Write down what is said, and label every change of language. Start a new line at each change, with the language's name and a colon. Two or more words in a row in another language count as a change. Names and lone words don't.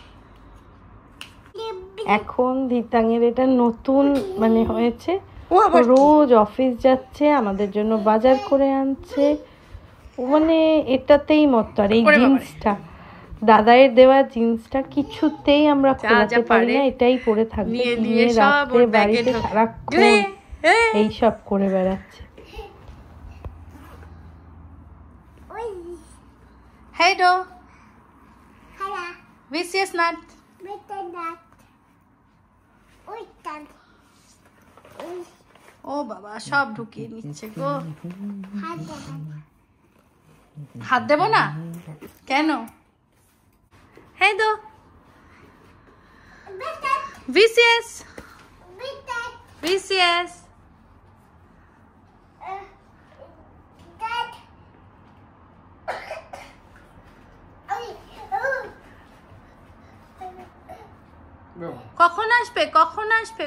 Bangla: এখন দিতাঙের এটা নতুন মানে হয়েছে, রোজ অফিস যাচ্ছে, আমাদের জন্য বাজার করে আনছে, ও মানে এটাতেই মত। আর এই জিন্সটা, দাদায়ের দেওয়া জিন্সটা কিছুতেই আমরা খোলাতে পারি না, এটাই পরে থাকবে। নিয়ে রাত্রে বাড়িতে সারাক্ষণ এইসব করে বেড়াচ্ছে।
Swedish: Hej då! Hallå! Vi ses snart!
Bangla: ও বাবা, সব ঢুকিয়ে নিচ্ছে গো। হাত দেবো না কেন? হ্যাঁ তো VCS VCS কখন আসবে? কখন আসবে?